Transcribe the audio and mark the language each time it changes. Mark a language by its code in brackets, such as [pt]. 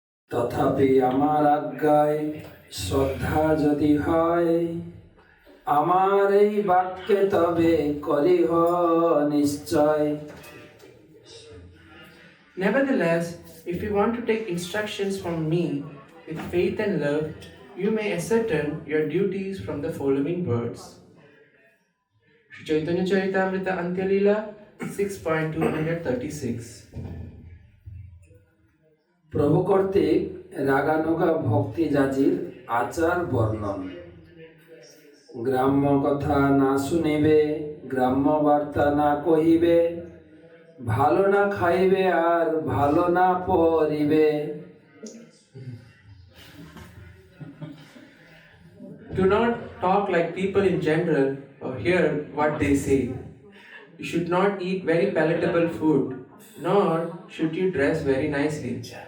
[bn] তথাপি আমার আজ্ঞায় শ্রদ্ধা যদি হয়, আমার এই বাক্যে তবে করিহ নিশ্চয়। [en] Nevertheless, if you want to take instructions from me with faith and love, you may ascertain your duties from the following words. Sri Chaitanya Charitamrita Antyalila 6.236. [bn] প্রভু কর্তৃক রাগানুগা ভক্তি জাজির আচার বর্ণন। গ্রাম্য কথা না শুনিবে, গ্রাম্য বার্তা না কহিবে, ভালো না খাইবে আর ভালো না পরিবে। [en] Do not talk like people in general or hear what they say. You should not eat very palatable food, nor should you dress very nicely.